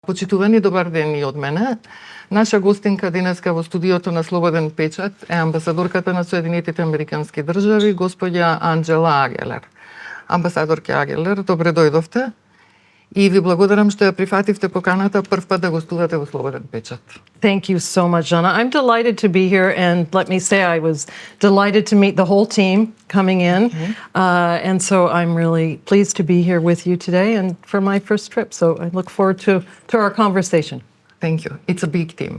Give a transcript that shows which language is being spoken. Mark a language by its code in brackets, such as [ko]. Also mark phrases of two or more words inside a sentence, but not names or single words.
[mk] Почитувани, добар ден и од мене. Наша гостинка денеска во студиото на Слободен Печат е амбасадорката на Соединетите Американски држави, господја Анџела Aгелер. Амбасадорке Aгелер, добре дојдовте и ви благодарам што ја прифативте поканата прв пат да гостувате во Слободен Печат. [en] Thank you so much, Jana. I'm delighted to be here, and let me say I was delighted to meet the whole team coming in, and so I'm really pleased to be here with you today and for my first trip, so I look forward to our conversation. Thank you. It's a big team.